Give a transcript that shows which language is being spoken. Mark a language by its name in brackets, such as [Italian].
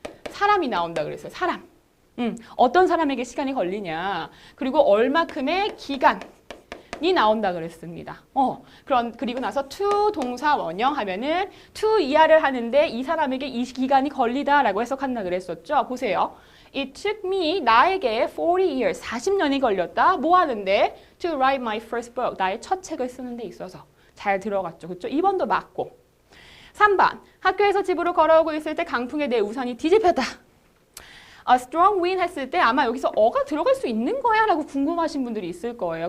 [Korean] 사람이 나온다 그랬어요. 사람. 어떤 사람에게 시간이 걸리냐. 그리고 얼마큼의 기간이 나온다 그랬습니다. 그리고 나서 to 동사 원형 하면은 to 이하를 하는데 이 사람에게 이 기간이 걸리다라고 해석한다 그랬었죠. 보세요. [English] It took me, [Korean] 나에게 [English] 40 years, [Korean] 40년이 걸렸다. 뭐 하는데? [English] To write my first book, [Korean] 나의 첫 책을 쓰는 데 있어서. 잘 들어갔죠. 그렇죠? 2번도 맞고. 3번, 학교에서 집으로 걸어오고 있을 때 강풍에 내 우산이 뒤집혔다. [English] A strong wind [Korean] 했을 때 아마 여기서 어가 들어갈 수 있는 거야 라고 궁금하신 분들이 있을 거예요.